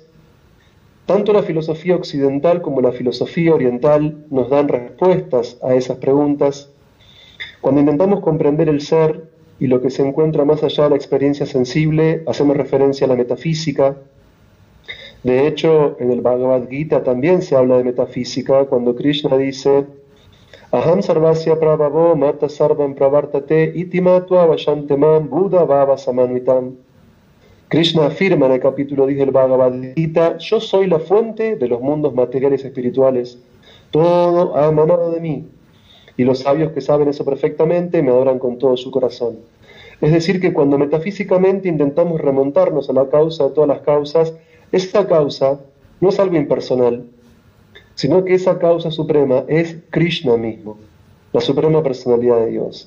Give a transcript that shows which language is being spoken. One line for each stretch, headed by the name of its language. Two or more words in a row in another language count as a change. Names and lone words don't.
Spanish: Tanto la filosofía occidental como la filosofía oriental nos dan respuestas a esas preguntas. Cuando intentamos comprender el ser y lo que se encuentra más allá de la experiencia sensible, hacemos referencia a la metafísica. De hecho, en el Bhagavad Gita también se habla de metafísica, cuando Krishna dice:
Sanskrit: Aham sarvasya prabhavo mata sarvam pravartate iti matva vashantemam buddha bhava samanvitam.
Spanish: Krishna afirma en el capítulo 10 del Bhagavad Gita: yo soy la fuente de los mundos materiales y espirituales, todo ha emanado de mí, y los sabios que saben eso perfectamente me adoran con todo su corazón. Es decir, que cuando metafísicamente intentamos remontarnos a la causa de todas las causas, esa causa no es algo impersonal, sino que esa causa suprema es Krishna mismo, la suprema personalidad de Dios.